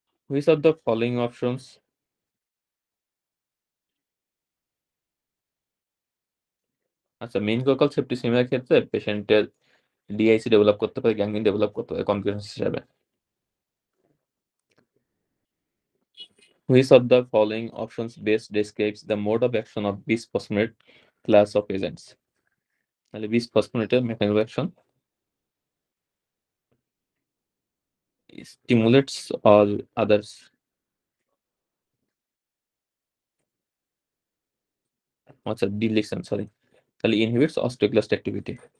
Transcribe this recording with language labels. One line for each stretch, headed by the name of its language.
English: Which of the following options?
Bangla: আচ্ছা, মেনিনগোকক্কাল সেপ্টিসেমিয়ার ক্ষেত্রে পেশেন্টের ডিআইসি ডেভেলপ করতে পারে, গ্যাংগ্রিন ডেভেলপ করতে পারে কমপ্লিকেশন হিসাবে।
English: Which of the following options best describes the mode of action of bisphosphonate class of agents?
Bangla: তাহলে বিসফসফোনেটের mechanism action
English: stimulates or others.
Bangla: আচ্ছা ডি লিখছেন সরি। তাহলে ইনহিবিটস অস্টিওক্লাস্ট অ্যাক্টিভিটি।